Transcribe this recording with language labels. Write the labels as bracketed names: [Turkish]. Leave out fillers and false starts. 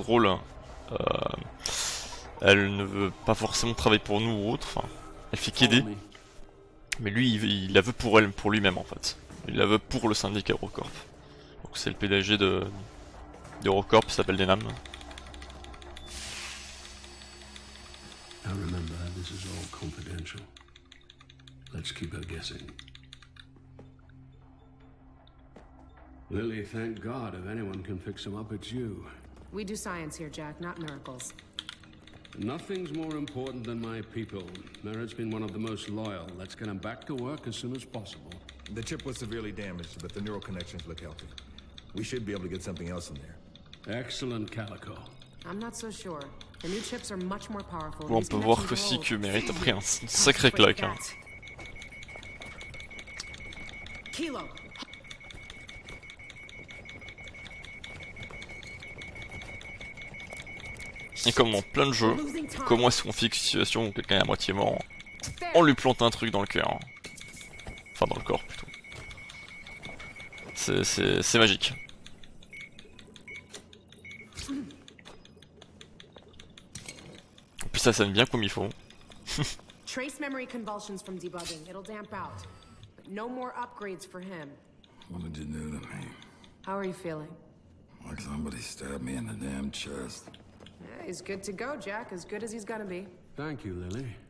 [French] Droll, elle ne veut pas forcément travailler pour nous ou autre. Enfin, elle fait qu'aider. Mais lui, il la veut pour elle, pour lui-même en fait. Il la veut pour le syndicat Eurocorp. Donc c'est le PDG d'Eurocorp, il s'appelle Denham. [English] Now remember, this is all confidential. Let's keep her guessing. Lily, thank God, if anyone can fix him up, it's you. We do science here, Jack, not miracles. Nothing's more important than my people. Merritt's been one of the most loyal. Let's get him back to work as soon as possible. The chip was severely damaged, but the neural connections look healthy. We should be able to get something else in there. Excellent, Calico. I'm not so sure. The new chips are much more powerful. [French] Bon, on peut voir aussi que Merritt a pris un sacré claque. Hein. Kilo. Et comme dans plein de jeux, comment est-ce qu'on fixe une situation où quelqu'un est à moitié mort? On lui plante un truc dans le cœur. Enfin dans le corps plutôt. C'est magique. Et puis ça sonne bien comme il faut. [English] Trace memory convulsions from debugging. It'll damp out. But no more upgrades for him. What did you do to me? How are you feeling? Like somebody stabbed me in the damn chest. Yeah, he's good to go, Jack. As good as he's gonna be. Thank you, Lily.